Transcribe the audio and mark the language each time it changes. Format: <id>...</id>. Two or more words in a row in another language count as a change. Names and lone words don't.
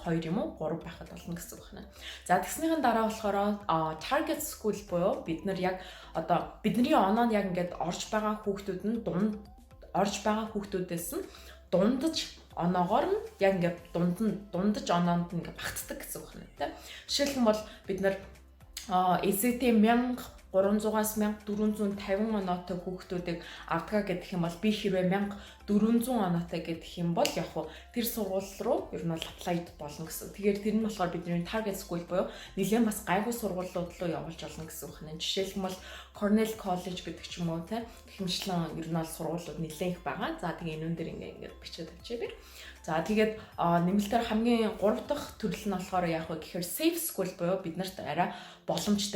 <mn>2 юм уу 3 байхад болно гэсэн үг байна. За тэгснийхэн дараа болохоор</mn> <en>Target School</en> <mn>буюу бид нар яг бидний оноонд яг ингээд орж байгаа хүүхдүүд хүүхдүүдээс нь дундаж оноогоор нь яг ингээд дундаж оноонд нь ингээд багтдаг гэсэн үг байна тийм. Жишээлх юм бол бид нар SAT 1300-аас 1450 оноотой хүүхдүүдийг авдгаа гэдэг юм бол би хэрвээ 1400 оноотой гэдэг юм бол яг тэр сургууль руу ер нь бол apply болно гэсэн. Тэгэхээр тэр нь болохоор бидний</mn> <en>target school</en> <mn>буюу нэлээд бас гайгүй сургуулиуд руу явуулж болно гэсэн үг байна. Жишээлх юм бол Cornell College гэдэг ч юм уу те хэмжлэн ер нь бол сургуулиуд нэлээд их байгаа. За тэгээ энэ дээр ингээд бичээд авчирээ. За тэгээд нэмэлтээр хамгийн 3 дахь төрөл нь болохоор яг вэ гэхээр</mn> <en>safe school</en> <mn>буюу бид нарт арай боломжтой.</mn>